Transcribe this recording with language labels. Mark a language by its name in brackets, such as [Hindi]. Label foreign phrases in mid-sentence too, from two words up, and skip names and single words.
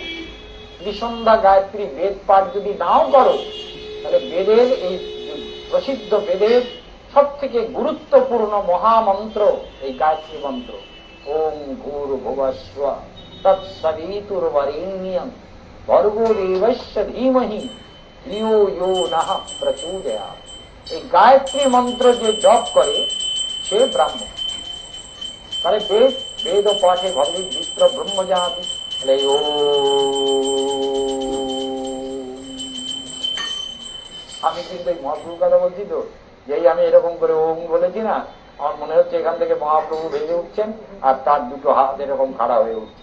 [Bangla] ত্রিসন্ধ্যা গায়ত্রী বেদ পাঠ যদি নাও করো, তাহলে বেদের এই প্রসিদ্ধ বেদের সব থেকে গুরুত্বপূর্ণ মহামন্ত্র এই গায়ত্রী মন্ত্র। [Sanskrit] ওম ভূর্ভুবস্ব তৎসবিতুর্বরেণ্যং ভর্গো দেবস্য ধীমহি ধিয়ো यो নঃ প্রচোদয়াৎ। [Bangla] এই গায়ত্রী মন্ত্র যে জপ করে সে ব্রাহ্মণ। তাহলে বেদ পাঠে ভগবত বিপ্র ব্রহ্মজাতি। আমি কিন্তু এই মহাপ্রভুর কথা বলছি তো, যেই আমি এরকম করে ওম বলেছি না, আমার মনে হচ্ছে এখান থেকে মহাপ্রভু ভেঙে উঠছেন আর তার দুটো হাত এরকম খাড়া হয়ে উঠছে।